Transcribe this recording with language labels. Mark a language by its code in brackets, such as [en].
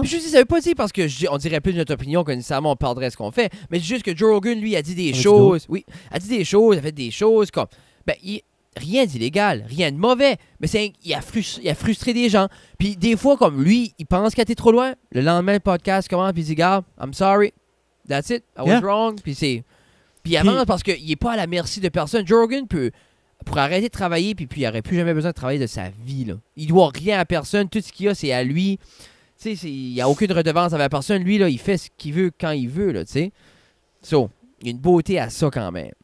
[fr] Puis je dis, ça veut pas dire parce que on dirait plus de notre opinion que nécessairement on perdrait ce qu'on fait, mais c'est juste que Joe Rogan, lui, a dit des Avec choses. Oui, a dit des choses, a fait des choses comme, ben, rien d'illégal, rien de mauvais, mais il a frustré des gens. Puis des fois, comme lui, il pense qu'il a été trop loin. Le lendemain, le podcast commence, puis il dit, gars, [en] I'm sorry, that's it, I was Yeah. wrong. [fr] Puis il avance parce qu'il est pas à la merci de personne. Joe Rogan pourrait arrêter de travailler, puis il n'aurait plus jamais besoin de travailler de sa vie. Là. Il doit rien à personne. Tout ce qu'il a, c'est à lui. Tu sais, il n'y a aucune redevance avec personne. Lui, là, il fait ce qu'il veut quand il veut. Là, tu sais. So, il y a une beauté à ça quand même.